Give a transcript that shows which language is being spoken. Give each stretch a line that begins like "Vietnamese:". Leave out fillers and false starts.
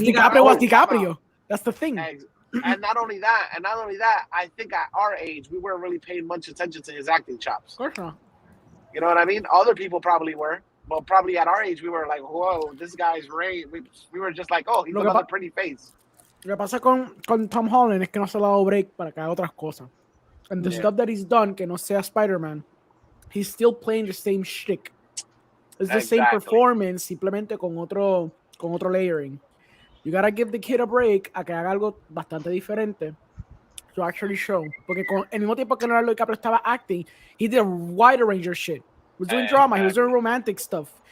English: he got DiCaprio was old- DiCaprio. That's the thing. And not only that, I think at our age we weren't really paying much attention to his acting chops. Of course not. You know what I mean? Other people probably were, but probably at our age we were like, whoa, this guy's range. We were just like, oh, he's
Spanish: Lo que
English: another pa- pretty face.
Spanish: Lo que pasa con Tom Holland es que no se le ha dado break para que haga otras cosas.
English: And the Yeah. stuff that he's done,
Spanish: que no sea Spider-Man,
English: he's still playing the same shtick. It's the same Exactly. performance,
Spanish: simplemente con otro
English: layering. You gotta give the kid a break
Spanish: a que haga algo bastante diferente
English: to actually show.
Spanish: Porque con el mismo tiempo que Leonardo DiCaprio estaba
English: acting, he did a wider range of shit. He was doing drama, he was doing romantic stuff.